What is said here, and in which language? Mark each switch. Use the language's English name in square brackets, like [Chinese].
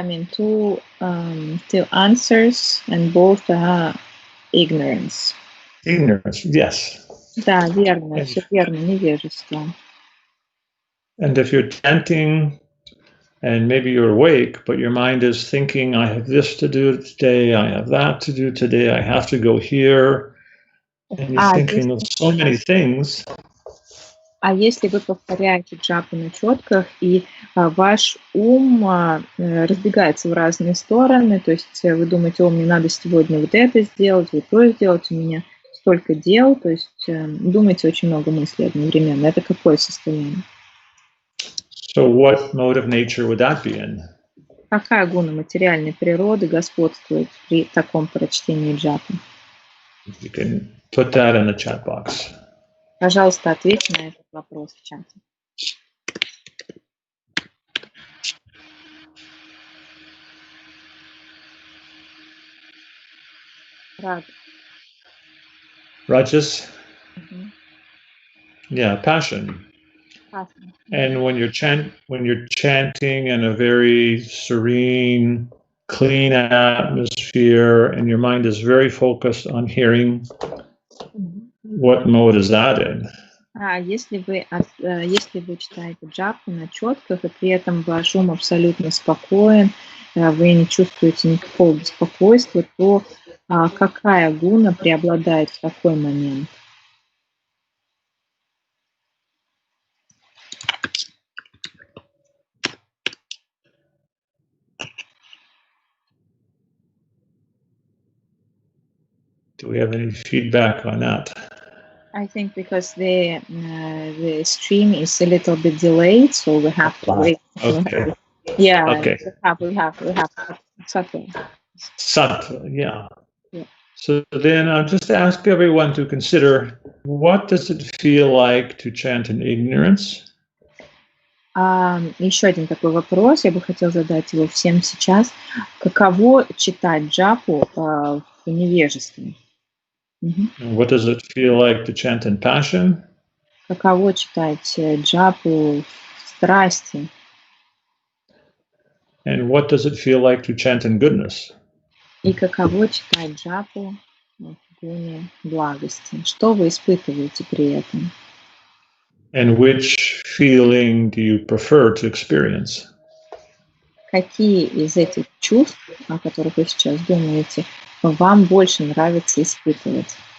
[English] Two answers and both are ignorance. Ignorance, yes. [Russian] Да, верно, все верно, невежество. [English] And if you're chanting and maybe you're awake, but your mind is thinking, I have this to do today, I have that to do today, I have to go here, and you're thinking of so many things. [Russian] А если вы повторяете джапу на четках, и ваш ум разбегается в разные стороны, то есть вы думаете, мне надо сегодня вот это сделать, вот то сделать, у меня столько дел, то есть думаете очень много мыслей одновременно. Это какое состояние? [English] So what mode of nature would that be in? [Russian] Какая гуна материальной природы господствует при таком прочтении джапы? [English] You can put that in the chat box. [Russian] Пожалуйста, ответьте на этот вопрос в чате. [English] Rajas? Yeah, passion. And when you're chanting in a very serene, clean atmosphere, and your mind is very focused on hearing, what mode is that in? [Russian] Если вы читаете джапу на четках, и при этом ваш ум абсолютно спокоен, вы не чувствуете никакого беспокойства, то какая гуна преобладает в такой момент? [English] Do we have any feedback on that? I think because the stream is a little bit delayed, so we have to wait. Okay. Yeah. Okay. We have subtle. Sattva, yeah. Yeah. So then I'll just ask everyone to consider, what does it feel like to chant in ignorance? [Russian] Еще один такой вопрос, я бы хотела задать его всем сейчас. Каково читать джапу в невежестве? [English] What does it feel like to chant in passion? [Russian] Каково читать джапу в страсти? [English] And what does it feel like to chant in goodness? [Russian] И каково читать джапу в гуне благости? Что вы испытываете при этом? [English] And which feeling do you prefer to experience? [Russian] Какие из этих чувств, о которых вы сейчас думаете, вам больше нравится испытывать?